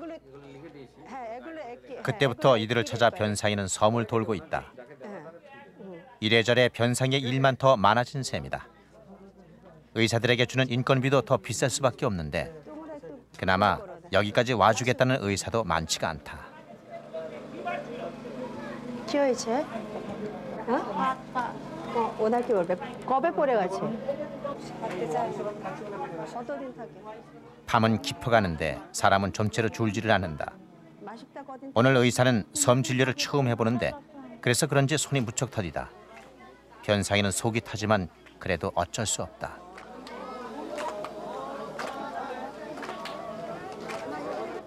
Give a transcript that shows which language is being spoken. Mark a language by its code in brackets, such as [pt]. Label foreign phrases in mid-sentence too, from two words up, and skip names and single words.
[ko] 그때부터 이들을 찾아 변상이는 섬을 돌고 있다. 이래저래 변상의 일만 더 많아진 셈이다. 의사들에게 주는 인건비도 더 비쌀 수밖에 없는데 그나마 여기까지 와주겠다는 의사도 많지가 않다. [bn] কিহয়েছে ওনার কি বলবে কবে পড়ে গেছে কতদিন থাকে [ko] 밤은 깊어가는데 사람은 좀채로 줄지를 않는다. 마십다 거든 오늘 의사는 섬 진료를 처음 해보는데 그래서 그런지 손이 무척 터디다. 변상이는 속이 타지만 그래도 어쩔 수 없다.